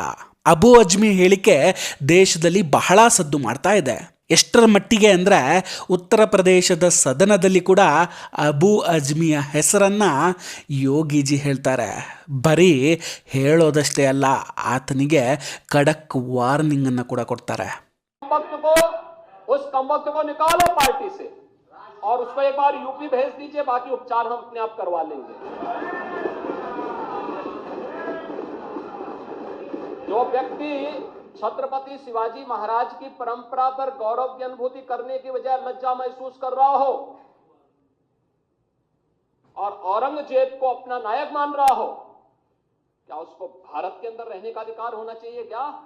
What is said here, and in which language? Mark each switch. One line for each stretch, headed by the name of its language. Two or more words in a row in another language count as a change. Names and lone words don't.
Kannada: ಅಬು ಅಜ್ಮಿ ಹೇಳಿಕೆ ದೇಶದಲ್ಲಿ ಬಹಳ ಸದ್ದು ಮಾಡ್ತಾ ಇದೆ. ಎಷ್ಟರ ಮಟ್ಟಿಗೆ ಅಂದರೆ ಉತ್ತರ ಪ್ರದೇಶದ ಸದನದಲ್ಲಿ ಕೂಡ ಅಬು ಅಜ್ಮಿಯ ಹೆಸರನ್ನು ಯೋಗಿಜಿ ಹೇಳ್ತಾರೆ. ಬರೀ ಹೇಳೋದಷ್ಟೇ ಅಲ್ಲ, ಆತನಿಗೆ ಖಡಕ್ ವಾರ್ನಿಂಗನ್ನು ಕೂಡ ಕೊಡ್ತಾರೆ.
Hindi: उस कमबख्त को निकालो पार्टी से, और उसको एक बार यूपी भेज दीजिए, बाकी उपचार हम अपने आप करवा लेंगे। जो व्यक्ति छत्रपति शिवाजी महाराज की परंपरा पर गौरव की अनुभूति करने की बजाय लज्जा महसूस कर रहा हो और औरंगजेब को अपना नायक मान रहा हो, क्या उसको भारत के अंदर रहने का अधिकार होना चाहिए क्या?